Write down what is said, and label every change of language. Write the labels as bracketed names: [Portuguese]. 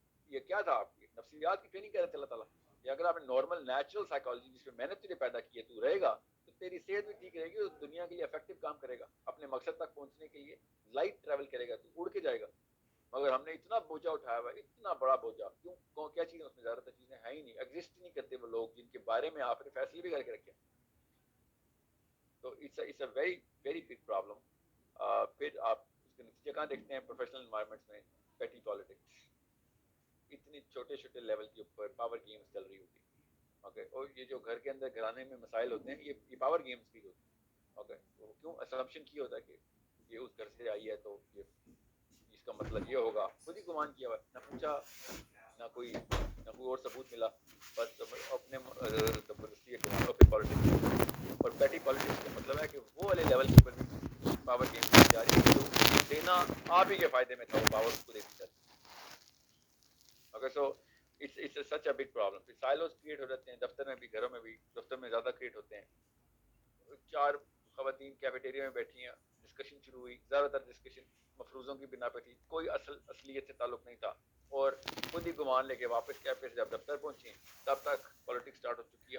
[Urdu] یہ کیا تھا آپ کی نفسیات کی ٹریننگ کر رہے تھے اللہ تعالیٰ. کہ اگر آپ نے نارمل نیچرل سائیکالوجی جس میں محنت تجھے پیدا کی ہے تو رہے گا, تو تیری صحت بھی ٹھیک رہے گی, اور دنیا کے لیے افیکٹو کام کرے گا. اپنے مقصد تک پہنچنے کے لیے لائٹ ٹریول کرے گا, تو اڑ کے جائے گا. مگر ہم نے اتنا بوجھا اٹھایا ہوا ہے, اتنا بڑا بوجھا. کیوں, کیا چیزیں اس میں زیادہ تر چیزیں ہیں ہی نہیں, ایگزسٹ ہی نہیں کرتے وہ لوگ جن کے بارے میں آپ نے فیصلے بھی کر کے رکھے. [English] تو it's a very very big problem. [Urdu] پھر آپ اس کے نتیجے کہاں دیکھتے ہیں پروفیشنل انوائرمنٹس میں؟ پیٹی پالیٹکس. اتنی چھوٹے چھوٹے لیول کے اوپر پاور گیمز چل رہی ہوتی ہیں. اوکے, اور یہ جو گھر کے اندر گھرانے میں مسائل ہوتے ہیں یہ پاور گیمز کی ہوتی ہیں. اوکے, تو کیوں اسمپشن کی ہوتا ہے کہ یہ اس گھر سے آئی ہے تو یہ اس کا مطلب یہ ہوگا. خود ہی گمان کیا ہوا, نہ پوچھا نہ کوئی اور ثبوت ملا, بس اپنے زبردستی اپنی پالیٹکس. اور پیٹی پالیٹکس کا مطلب ہے کہ وہ والے لیول کے اوپر بھی پاور گیم کی جا رہی ہے جو دینا آپ ہی کے فائدے میں تھا, وہ پاور اس کو دیتی جاتی. Okay, [English] So it's such a big problem. [Urdu] پھر سائلوز کریٹ ہو جاتے ہیں دفتر میں بھی, گھروں میں بھی. دفتر میں زیادہ کریٹ ہوتے ہیں. 4 خواتین کیفیٹیریا میں بیٹھی ہیں, ڈسکشن شروع ہوئی. زیادہ تر ڈسکشن مفروضوں کی بنا پہ تھی, کوئی اصلیت سے تعلق نہیں تھا. اور خود ہی گمان لے کے واپس کیفے سے جب دفتر پہنچی تب تک پالیٹکس سٹارٹ ہو چکی ہے.